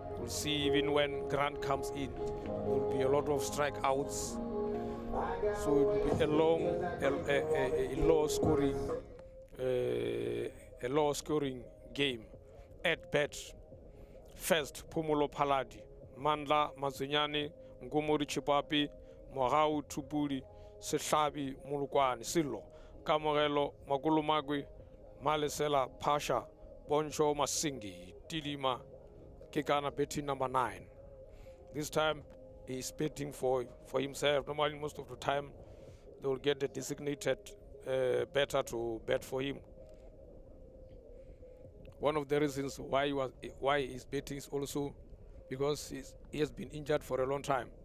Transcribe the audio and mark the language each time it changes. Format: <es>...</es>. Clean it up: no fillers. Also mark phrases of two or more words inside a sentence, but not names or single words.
<en>see even when Grant comes in, there will be a lot of strikeouts. So it will be a low scoring game at bat. First, Pumulo Paladi, Mandla Mazunyani, Ngumuri Chipapi, Morau Tupuli, Sehlabi Mulukwani, Silo, Kamorelo, Magulumagwi, Malesela Pasha, Boncho Masingi, Tilima, Kikana betting number 9. This time he's betting for himself. Normally, most of the time, they will get the designated better to bet for him. One of the reasons why he's betting is also because he has been injured for a long time.</en>